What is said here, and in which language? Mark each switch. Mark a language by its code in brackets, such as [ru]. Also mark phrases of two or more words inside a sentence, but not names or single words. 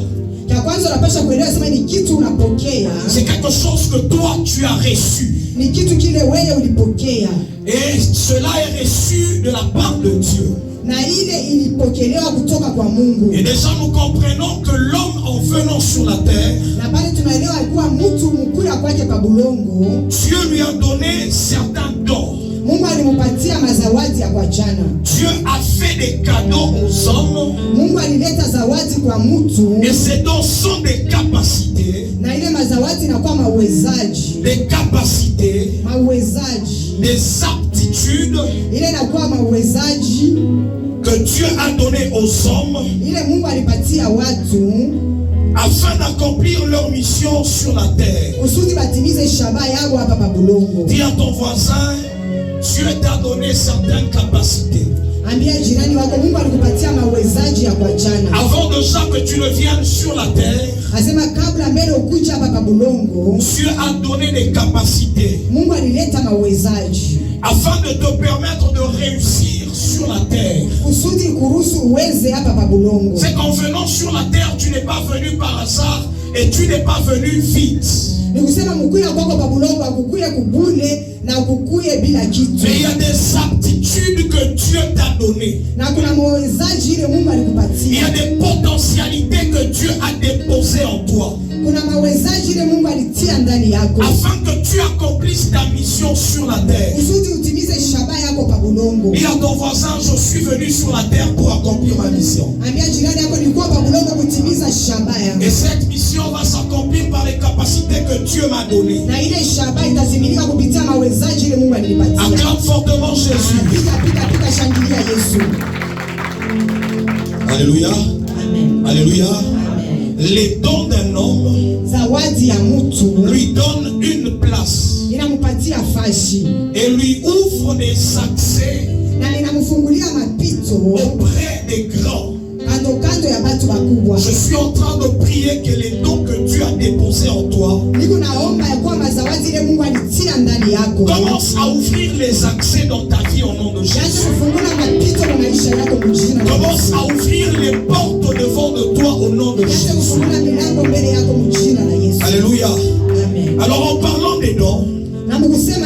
[sw] Ya kwanza unapaswa kuelewa sema ni kitu unapokea. [fr] C'est quelque chose que toi tu as reçu. [sw] Ni kitu kile wewe ulipokea. [fr] Et cela est reçu de la part de Dieu. [sw] Na ile ilipokelewa kutoka kwa Mungu. [fr] Et déjà nous comprenons que l'homme en venant sur la terre, [sw] Na pale tunaelewa kuwa mtu mkuya kwake pa bulongo, [fr] Dieu lui a donné certains dons. [sw] Mungu alimpatia mazawadi ya kwa jana. [fr] Dieu a fait des cadeaux aux hommes. [sw] Mungu alileta zawadi kwa mtu. [fr] Et ces dons sont des capacités. [sw] Na ile mazawadi inakuwa mawezaji. [fr] Des capacités. [sw] Mawezaji. [fr] Des aptitudes. [sw] Ile inakuwa mawezaji [fr] que Dieu a donné aux hommes. [sw] Ile Mungu alipatia watu. [fr] Afin d'accomplir leur mission sur la terre. [sw] Kusudi batimize shaba yao hapa pa bulongo. [fr] Dis à ton voisin, Dieu t'a donné certaines capacités. [sw] Ambia jirani wako Mungu alikupatia mawezaji ya kwa jana. [fr] Avant déjà que tu ne viennes sur la terre, [sw] asema kabla mbele ukuja hapa pa bulongo, [fr] Dieu a donné des capacités. [sw] Mungu alileta mawezaji [fr] afin de te permettre de réussir sur la terre. [sw] Kusudi kuruhusu uweze hapa pa bulongo. [fr] C'est qu'en venant sur la terre, tu n'es pas venu par hasard et tu n'es pas venu vite. [sw] Ni kusema mkuya kwako pa bulongo akukuye kubule na ukukuye bila kitu. [fr] Mais il y a des aptitudes que Dieu t'a données. [sw] Na kuna mawezaji ile Mungu alikupatia. [fr] Il y a des potentialités que Dieu a déposées en toi. [sw] Kuna mawezaji ile Mungu alitia ndani yako. [fr] Afin que tu accomplisses ta mission sur la terre. [sw] Kusudi utimize shaba yako pa bulongo. [fr] Dis à ton voisin, je suis venu sur la terre pour accomplir ma mission. [sw] Ambia jirani yako nilikuwa pa bulongo kutimiza shaba yangu. [fr] Et cette mission va s'accomplir par les capacités que Dieu m'a données. [sw] Na ile shaba itazimilika kupitia mawezaji ile Mungu alinipatia. [fr] Acclame fortement Jésus. [sw] Pika shangilia Yesu. [fr] Alléluia. [sw] Amen. [fr] Alléluia. [sw] Amen. [fr] Les dons d'un homme [sw] zawadi ya mtu [fr] lui donnent une place [sw] inampatia fashi [fr] et lui ouvre des accès [sw] na inamfungulia mapito [fr] auprès des grands. [sw] kando ya batu bakubwa. [fr] Je suis en train de prier que les dons que Dieu a déposés en toi [sw] niko naomba ya kwamba zawadi ile Mungu alitia ndani yako [fr] commence à ouvrir les accès dans ta vie au nom de Jésus. [sw] kufungula mapito kwa maisha yako mjina. [fr] Commence à ouvrir les portes devant de toi au nom de Jésus. [sw] kufungula milango mbele yako mjina la Yesu. [fr] Alléluia. [sw] Amen. [fr] Alors en parlant des dons, [sw] na Mungu